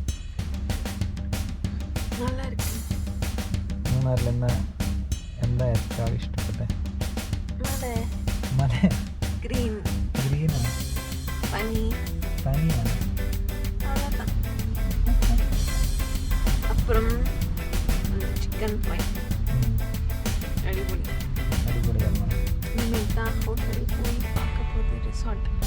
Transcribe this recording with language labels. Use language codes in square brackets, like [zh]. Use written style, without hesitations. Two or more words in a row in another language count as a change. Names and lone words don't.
[ml] മൂന്നാറിൽ എന്താ ഏറ്റവും ഇഷ്ടപ്പെട്ടെ? മല ഗ്രീനാണ്, പനിയാണ്. [ta] அப்புறம் [en] chicken fry [ta] அடிப்பொடி [ml] അടിപൊളിയാണ്. [ta] இனிமேல் தான் ஹோட்டலில் போய் பார்க்க போகுது റിസോർട്ട്.